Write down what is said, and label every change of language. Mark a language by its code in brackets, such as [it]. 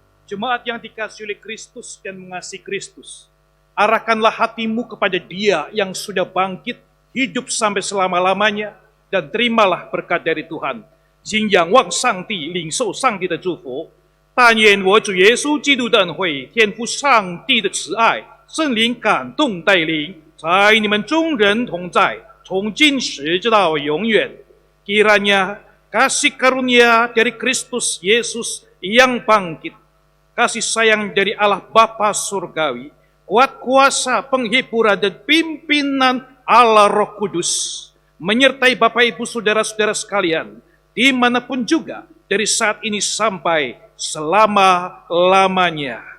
[id] Jemaat yang dikasihi oleh Kristus dan mengasihi Kristus, arahkanlah hatimu kepada Dia yang sudah bangkit, hidup sampai selama-lamanya, dan terimalah berkat dari Tuhan. [zh] 信仰望上帝，领受上帝的祝福。但愿我主耶稣基督的恩惠、天父上帝的慈爱、圣灵感动带领，在你们众人同在，从今时直到永远。 [id] Kiranya kasih karunia dari Kristus Yesus yang bangkit, kasih sayang dari Allah Bapa Surgawi, kuat kuasa, penghiburan dan pimpinan Allah Roh Kudus, menyertai Bapak Ibu Saudara-saudara sekalian, dimanapun juga, dari saat ini sampai selama-lamanya.